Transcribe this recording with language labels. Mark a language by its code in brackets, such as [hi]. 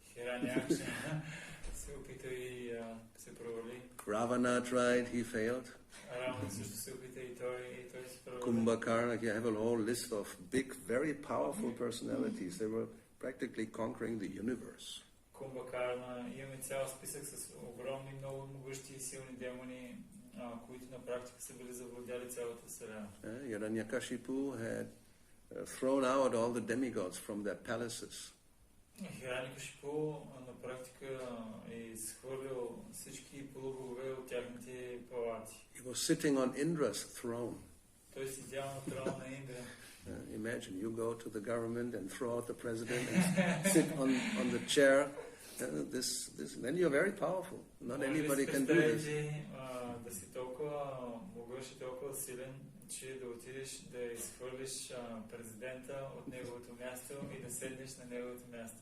[bg] Hiranyakasha се опита и се провали. [en] Ravana tried, he failed. [bg] Ravana също се опита и той се провали. [en] Kumbhakarna, you have a whole list of big, very powerful personalities. They were practically conquering the universe. [bg] Kumbhakarna, имаме цял списък с огромни, много могъщи и силни демони, които на практика са били завладяли цялата вселена. [en] Hiranyakashipu had thrown out all the demigods from their palaces. [bg] Hiranyakashipu на практика е изхвърлил всички полубогове от тяхните палати. [en] He was sitting on Indra's throne. [bg] Той седял на трона на Индра. [en] Imagine you go to the government and throw out the president and sit on the chair. Then you're very powerful. Not anybody can do this. [bg] Да си толкова могъщ и толкова силен, че да отидеш да изхвърлиш президента от неговото място и да седнеш на неговото място.